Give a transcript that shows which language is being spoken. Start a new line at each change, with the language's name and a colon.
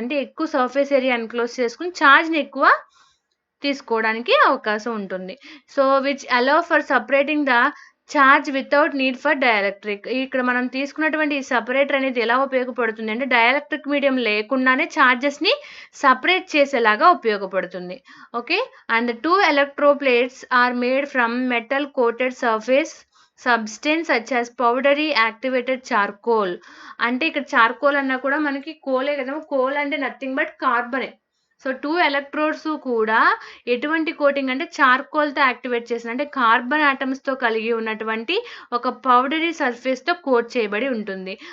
Telugu: అంటే ఎక్కువ surface area enclose చేసుకుని ఛార్జ్ని ఎక్కువ తీసుకోవడానికి అవకాశం ఉంటుంది.
English: So which allow for separating the charge without need for dielectric.
Telugu: ఇక్కడ మనం తీసుకున్నటువంటి ఈ సపరేటర్ అనేది ఎలా ఉపయోగపడుతుంది అంటే డైఎలక్ట్రిక్ మీడియం లేకుండానే ఛార్జెస్ని సపరేట్ చేసేలాగా ఉపయోగపడుతుంది.
English: Okay, and 2 electroplates are made from metal coated surface substance such as powdery activated charcoal.
Telugu: అంటే ఇక్కడ చార్కోల్ అన్నా కూడా మనకి కోలే కదా! కోల్ అంటే
English: nothing but
Telugu: కార్బనే. సో 2 ఎలక్ట్రోడ్స్ కూడా ఎటువంటి కోటింగ్ అంటే చార్కోల్‌తో యాక్టివేట్ చేసిన అంటే కార్బన్ ఆటమ్స్‌తో కలిగి ఉన్నటువంటి ఒక పౌడరీ సర్ఫేస్‌తో కోట్ చేయబడి ఉంటుంది.